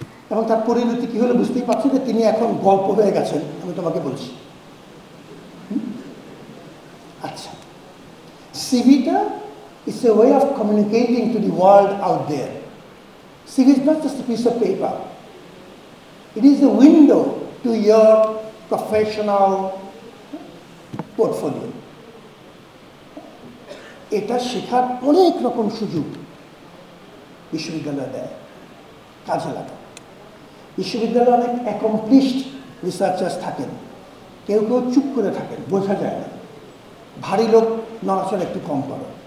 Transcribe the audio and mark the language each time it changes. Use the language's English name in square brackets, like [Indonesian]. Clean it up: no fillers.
[Bangla] এবং তার পরিণতি কী হলো বুঝতেই পারছি যে তিনি এখন গল্প হয়ে গেছেন, আমি তোমাকে বলছি। [English] আচ্ছা, সিভিটা it's a way of communicating to the world out there. CV is not just a piece of paper. It is a window to your professional portfolio. [Bangla] এটা শেখার অনেক রকম সুযোগ বিশ্ববিদ্যালয় দেয়, কাজে লাগে। বিশ্ববিদ্যালয়ে অনেক অ্যাকমপ্লিশড রিসার্চার্স থাকেন, কেউ কেউ চুপ করে থাকেন, বোঝা যায় না, ভারী লোক নড়াচড়া একটু কম করে।